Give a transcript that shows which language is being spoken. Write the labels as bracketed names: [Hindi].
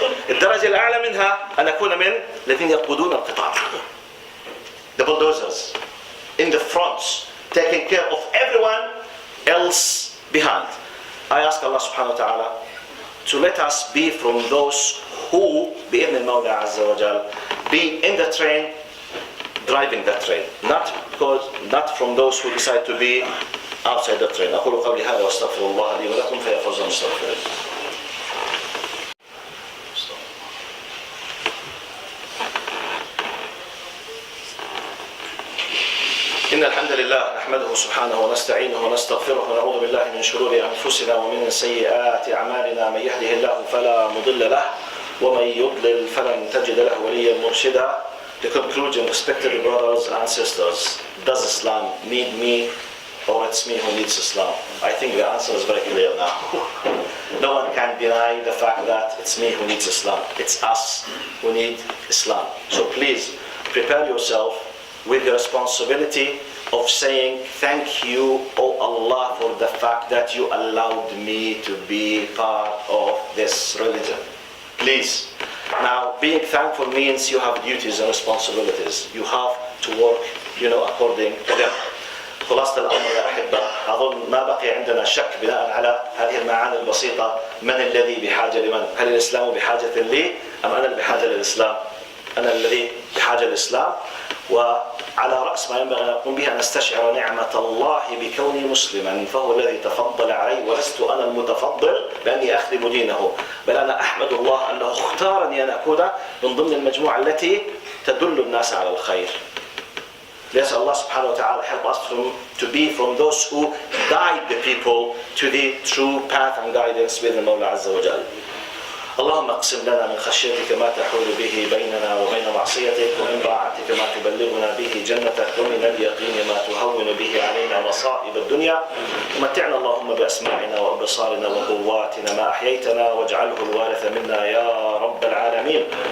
[Arabic] الدرجة الأعلى منها أن أكون من الذين يقودون القطار. [English] The bulldozers in the front, taking care of everyone else behind. I ask Allah subhanahu wa ta'ala to let us be from those who, [Arabic] بإذن المولى عز وجل, [English] be in the train, driving the train, not from those who decide to be outside the train. [Arabic] أقول قولي هذا واستغفر الله لي ولكم فيا فوز المستغفرين. إن الحمد لله نحمده سبحانه ونستعينه ونستغفره ونعوذ بالله من شرور أنفسنا ومن سيئات أعمالنا. من يهده الله فلا مضل له ومن يضلل فلن تجد له وليا مرشدا. [English] The conclusion, respected brothers and sisters, does Islam need me or it's me who needs Islam? I think the answer is very clear now. No one can deny the fact that it's me who needs Islam. It's us who need Islam. So please prepare yourself with the responsibility of saying thank you, O Allah, for the fact that you allowed me to be part of this religion. Please. Now, being thankful means you have duties and responsibilities. You have to work, according to them. [Arabic] خلاصة الأمر يا أحبة، أظن ما بقي عندنا شك بناء على هذه المعاني البسيطة. من الذي بحاجة لمن؟ هل الإسلام بحاجة لي أم أنا اللي بحاجة للإسلام؟ أنا الذي بحاجة للإسلام. وعلى رأس ما ينبغي أن أقوم به أن أستشعر نعمة الله بكوني مسلما، فهو الذي تفضل علي ولست أنا المتفضل بأني أخدم دينه، بل أنا أحمد الله أنه اختارني أن أكون من ضمن المجموعة التي تدل الناس على الخير. ليسأل الله سبحانه وتعالى [English] help us to be from those who guide the people to the true path and guidance [Arabic] بإذن المولى عز وجل. اللهم اقسم لنا من خشيتك ما تحول به بيننا وبين معصيتك، ومن طاعتك ما تبلغنا به جنتك، ومن اليقين ما تهون به علينا مصائب الدنيا، ومتعنا اللهم بأسماعنا وأبصارنا وقواتنا ما أحييتنا، واجعله الوارث منا يا رب العالمين.